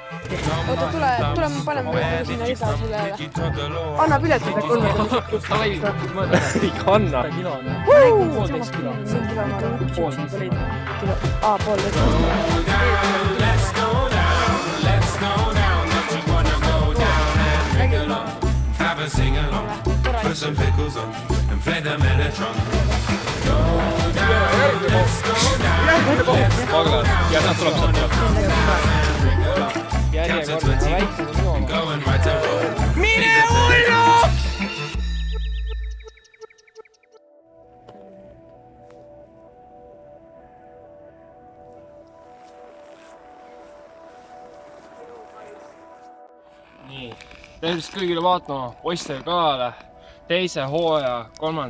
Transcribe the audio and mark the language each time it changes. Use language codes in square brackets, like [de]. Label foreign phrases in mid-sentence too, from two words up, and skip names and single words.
[et] Oota, tule me paneme sinna lisa sulle jälle. Anna piletid, et on Ikka anna. poolteist kilo. See on kilo, ma arvan. Pool liitrit. [en] Have a sing along, put some pickles on, and play the Mellotron. Go down, let's go down. Count to 20, going right to roll. [et] Mine hullu! Nii, tervist kõigile vaatama poistega kalale teise hooaja 3.